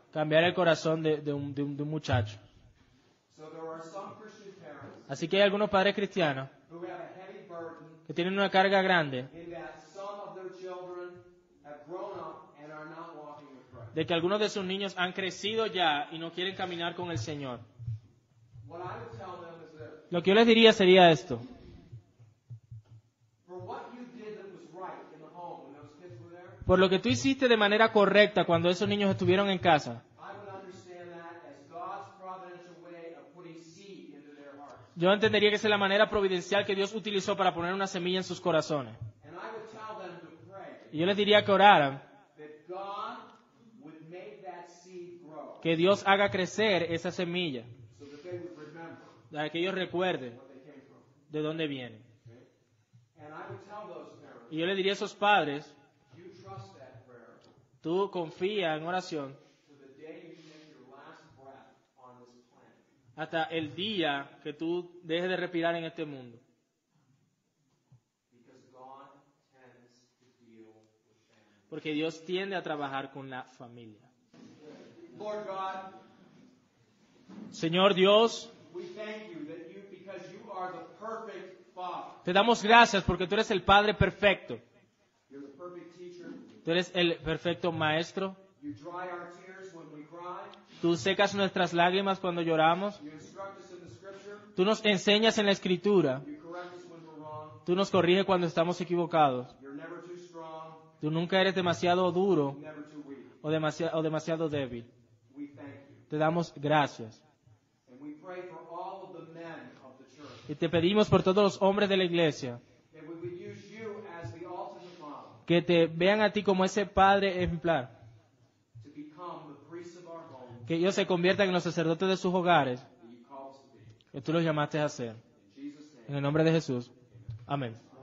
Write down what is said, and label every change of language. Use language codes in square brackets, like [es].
[es] cambiar el corazón de un muchacho. [en] So there are some Christian parents [es] Así que hay algunos padres cristianos [en] who have a heavy burden [es] que tienen una carga grande [en] in that some of their children have grown up and are not walking with Christ. [es] de que algunos de sus niños han crecido ya y no quieren caminar con el Señor. [en] What I would tell them is this: [es] Lo que yo les diría sería esto. [en] for what you did that was right in the home when those kids were there, [es] Por lo que tú hiciste de manera correcta cuando esos niños estuvieron en casa, [en] I would understand that as God's providential way of putting seed into their hearts. [es] yo entendería que esa es la manera providencial que Dios utilizó para poner una semilla en sus corazones. [en] And I would tell them to pray [es] Y yo les diría que oraran, [en] that God would make that seed grow [es] que Dios haga crecer esa semilla, [en] so that they would remember [es] para que ellos recuerden [en] where they came from. [es] de dónde vienen. [en] And I would tell those parents, [es] Y yo le diría a esos padres, [en] you trust that prayer [es] tú confía en oración [en] to the day you take your last breath on this planet. [es] hasta el día que tú dejes de respirar en este mundo. [en] Because God tends to deal with family. [es] Porque Dios tiende a trabajar con la familia. [en] Lord God, [es] Señor Dios, [en] we thank you that because you are the perfect Father. [es] te damos gracias porque tú eres el Padre perfecto. [en] You're the perfect teacher. [es] Tú eres el perfecto maestro. [en] You dry our tears when we cry. [es] Tú secas nuestras lágrimas cuando lloramos. [en] You instruct us in the Scripture. [es] Tú nos enseñas en la Escritura. [en] You correct us when we're wrong. [es] Tú nos corriges cuando estamos equivocados. [en] You're never too strong, [es] Tú nunca eres demasiado duro [en] never too weak. [es] o demasiado débil. [en] We thank you. [es] Te damos gracias. [en] And we pray for all of the men of the church [es] Y te pedimos por todos los hombres de la iglesia [en] that we would use you as the ultimate model [es] que te vean a ti como ese Padre ejemplar. [en] to become the priests of our home [es] Que ellos se conviertan en los sacerdotes de sus hogares [en] that you call us to be. [es] que tú los llamaste a ser. [en] In Jesus' name. [es] En el nombre de Jesús. Amén.